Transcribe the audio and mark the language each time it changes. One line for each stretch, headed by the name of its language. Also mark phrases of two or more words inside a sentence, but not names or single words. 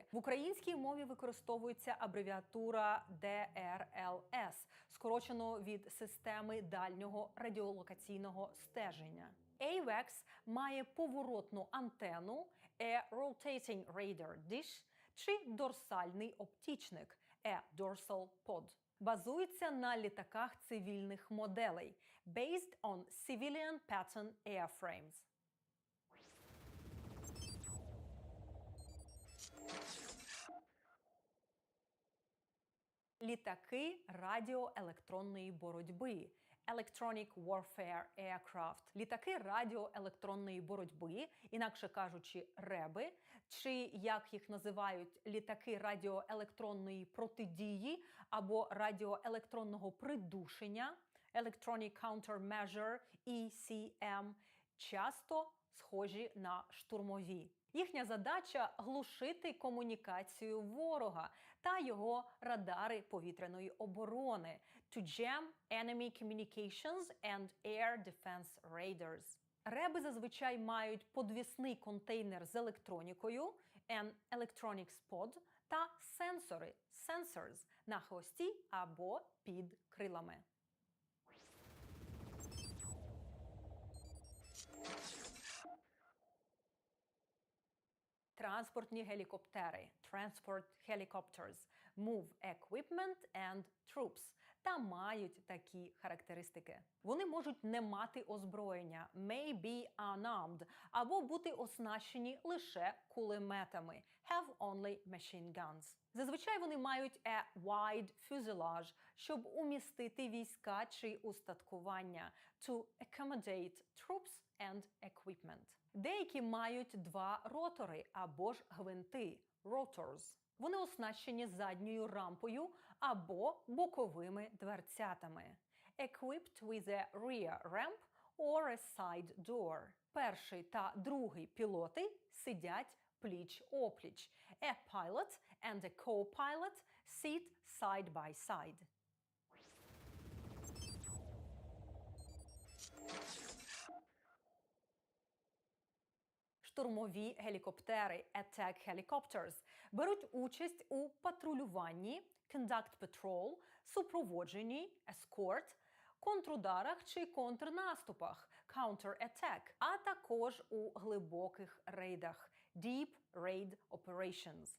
Ukrainian: В українській мові використовується абревіатура DRLS, скорочено від системи дальнього радіолокаційного стеження. AWACS має поворотну антенну
English: A Rotating Radar Dish
Ukrainian: чи дорсальний оптічник
English: A Dorsal Pod.
Ukrainian: Базується на літаках цивільних моделей
English: based on civilian pattern airframes.
Ukrainian: Літаки радіоелектронної боротьби
English: Electronic Warfare Aircraft.
Ukrainian: Літаки радіоелектронної боротьби, інакше кажучи, РЕБи, чи, як їх називають, літаки радіоелектронної протидії або радіоелектронного придушення
English: Electronic Countermeasure ECM,
Ukrainian: часто схожі на штурмові. Їхня задача – глушити комунікацію ворога та його радари повітряної оборони
English: to jam enemy communications and air defense radars.
Ukrainian: Реби зазвичай мають подвісний контейнер з електронікою
English: an electronics pod
Ukrainian: та сенсори sensors на хвості або під крилами. Транспортні гелікоптери
English: Transport Helicopters Move Equipment and Troops
Ukrainian: та мають такі характеристики. Вони можуть не мати озброєння
English: may be unarmed
Ukrainian: або бути оснащені лише кулеметами
English: have only machine guns.
Ukrainian: Зазвичай вони мають
English: a wide fuselage,
Ukrainian: щоб умістити війська чи устаткування
English: to accommodate troops and equipment.
Ukrainian: Деякі мають два ротори або ж гвинти rotors. Вони оснащені задньою рампою або боковими дверцятами
English: equipped with a rear ramp or a side door.
Ukrainian: Перший та другий пілоти сидять пліч-опліч.
English: A pilot and a co-pilot sit side by side.
Ukrainian: Штурмові гелікоптери
English: Attack Helicopters
Ukrainian: беруть участь у патрулюванні
English: Conduct Patrol,
Ukrainian: супроводженні Escort, контрударах чи контрнаступах Counter-Attack, а також у глибоких рейдах
English: Deep Raid Operations.